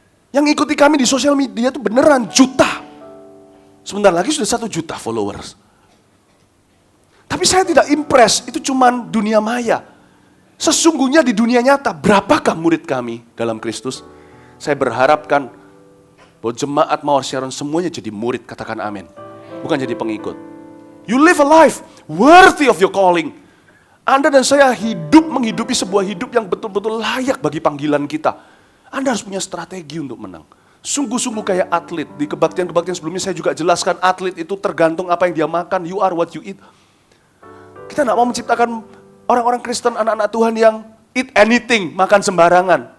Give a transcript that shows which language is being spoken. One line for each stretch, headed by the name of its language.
Indonesian: Yang ikuti kami di sosial media itu beneran juta. Sebentar lagi sudah 1 juta followers. Tapi saya tidak impress, itu cuman dunia maya. Sesungguhnya di dunia nyata, berapakah murid kami dalam Kristus? Saya berharapkan bahwa jemaat Mawar Sharon semuanya jadi murid, katakan amin. Bukan jadi pengikut.
English: You live a life worthy of your calling.
Indonesian: Anda dan saya menghidupi sebuah hidup yang betul-betul layak bagi panggilan kita. Anda harus punya strategi untuk menang. Sungguh-sungguh kayak atlet. Di kebaktian-kebaktian sebelumnya saya juga jelaskan atlet itu tergantung apa yang dia makan.
English: You are what you eat.
Indonesian: Kita tidak mau menciptakan orang-orang Kristen, anak-anak Tuhan yang
English: eat anything,
Indonesian: makan sembarangan.